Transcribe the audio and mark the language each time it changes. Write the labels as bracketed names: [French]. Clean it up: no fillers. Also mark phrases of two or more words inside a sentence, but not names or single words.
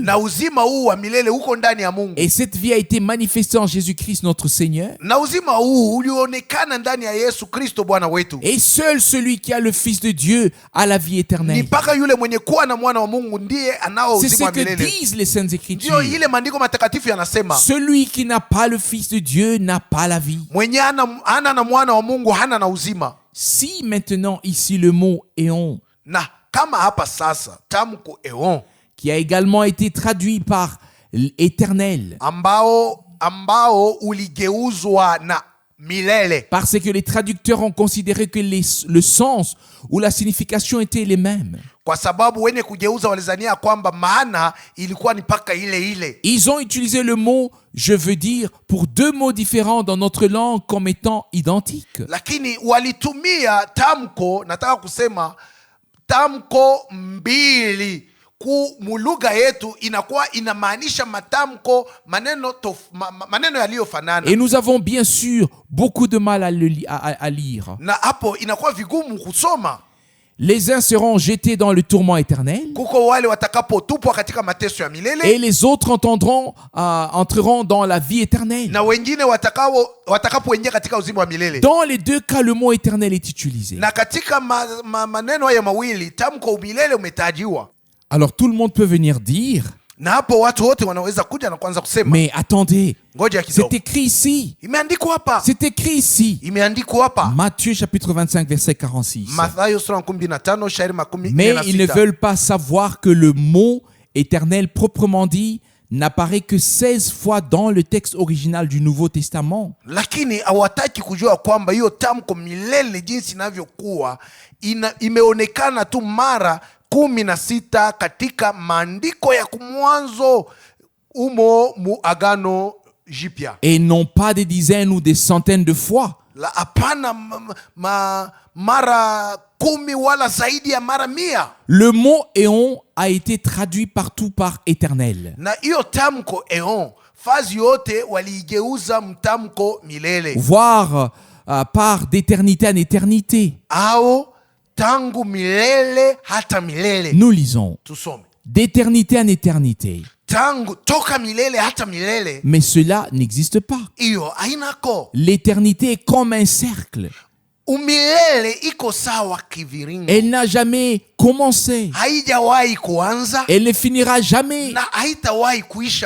[Swahili] na uzima huu wa milele uko ndani ya Mungu, [French] Et cette vie a été manifestée en Jésus-Christ notre Seigneur. [Swahili] na uzima huu ulionekana ndani ya Yesu Kristo Bwana wetu. [French] Et seul celui qui a le Fils de Dieu a la vie [Swahili] Ni [French] éternelle. [Swahili] mpaka yule mwenye kuwa na mwana wa Mungu ndiye anao [French] C'est [Swahili] uzima [French] ce [Swahili] wa [French] que [Swahili] milele. [French] disent les Saintes Écritures. [Swahili] Ndio ile maandiko matakatifu yanasema, [French] Celui qui n'a pas le Fils de Dieu n'a pas la vie. [Swahili] mwenye hana na mwana wa Mungu hana na uzima. [French] Si maintenant ici le mot éon, [Swahili] Na kama hapa sasa tamko eon [French] qui a également été traduit par éternel, [Swahili] ambao uligeuzwa na milele, [French] parce que les traducteurs ont considéré que le sens ou la signification étaient les mêmes. [Swahili] kwa sababu wenye kugeuza walizania kwamba maana ilikuwa ni paka ile ile. [French] Ils ont utilisé le mot, je veux dire, pour deux mots différents dans notre langue comme étant identiques. [Swahili] Lakini walitumia tamko, nataka kusema tamko mbili mulugha yetu inakuwa inamaanisha matamko maneno yaliyofanana, [French] Et nous avons bien sûr beaucoup de mal à lire. [Swahili] na hapo inakuwa vigumu kusoma. [French] Les uns seront jetés dans le tourment éternel [Swahili] Kuko wale watakapotupwa katika mateso ya milele, [French] et les autres entreront dans la vie éternelle. [Swahili] na wengine watakapoingia katika uzima wa milele. [French] Dans les deux cas, le mot éternel est utilisé. [Swahili] Na katika maneno haya mawili tamko milele umetajiwa. [French] Alors tout le monde peut venir dire, [Swahili] Na hapo watu wote wanaweza kuja na kuanza kusema, [French] mais attendez, [Swahili] ngoja [French] c'est [Swahili] kidogo, [French] écrit ici. [Swahili] imeandikwa hapa, [French] C'est écrit ici. [Swahili] imeandikwa hapa. [French] Matthieu chapitre 25 verset 46. [Swahili] Mathayo sura 15 shairi [French] Mais ils ne [Swahili] 16. [French] veulent pas savoir que le mot éternel proprement dit n'apparaît que 16 fois dans le texte original du Nouveau Testament. [Swahili] Lakini hawataki kujua kwamba hiyo tamko milele jinsi inavyokuwa imeonekana tu mara 16 katika maandiko ya kumwanzo umo mu Agano Jipya, [French] Et non pas des dizaines ou des centaines de fois. [Swahili] la hapana mara 10 wala zaidi ya mara 100. [French] Le mot éon a été traduit partout par éternel. [Swahili] Na hiyo tamko eon fazi yote waliigeuza mtamko milele, [French] voire par d'éternité en éternité. [Swahili] au tangu milele hata milele. [French] Nous lisons [Swahili] Tusome [French] d'éternité en éternité. [Swahili] tangu toka milele hata milele, [French] Mais cela n'existe pas. [Swahili] iyo ainako. [French] L'éternité est comme un cercle. [Swahili] Umilele iko sawa kiviringo, [French] Elle n'a jamais commencé. [Swahili] haijawahi kuanza [French] Elle ne finira jamais. [Swahili] na haitawahi kuisha.